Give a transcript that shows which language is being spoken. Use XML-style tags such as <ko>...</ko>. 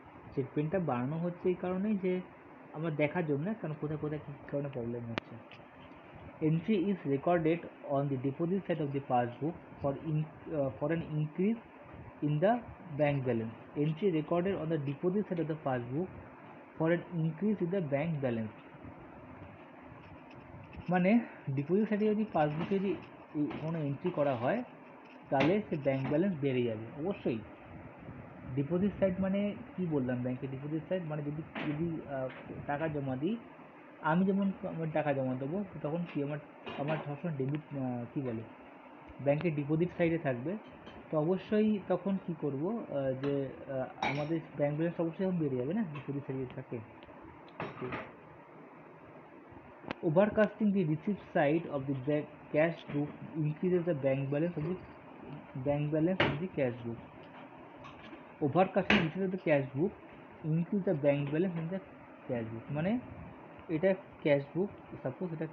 <bn>স্টেটমেন্টটা বানানো হচ্ছে এই কারণেই যে আমরা দেখার জন্য, কারণ কোথায় কোথায় কী কারণে প্রবলেম হচ্ছে।</bn> <en>Entry is recorded on the deposit side of the passbook for an increase in the bank balance. Entry recorded on the deposit side of the passbook for an increase in the bank balance.</en> <bn>মানে deposit সাইডে যদি পাসবুকে যদি কোনো entry করা হয় তাহলে সে bank balance বেড়ে যাবে অবশ্যই। ডিপোজিট সাইড মানে কি বললাম, ব্যাংকের ডিপোজিট সাইড মানে যদি যদি টাকা জমা দিই, আমি যেমন আমার টাকা জমা দেবো তখন কি আমার আমার সবসময় ডেবিট কী বলে ব্যাংকের ডিপোজিট সাইডে থাকবে, তো অবশ্যই তখন কি করব, যে আমাদের ব্যাংক ব্যালেন্স অবশ্যই বেড়ে যাবে না, ডিপোজিট সাইডে থাকে।</bn> <en>Overcasting the receipt side of the cash book increases the bank balance of the cash book. Overcasting the receipt of the cash book increase the bank balance in the cash book,</en> <bn>মানে এটা cash বুক, suppose</bn>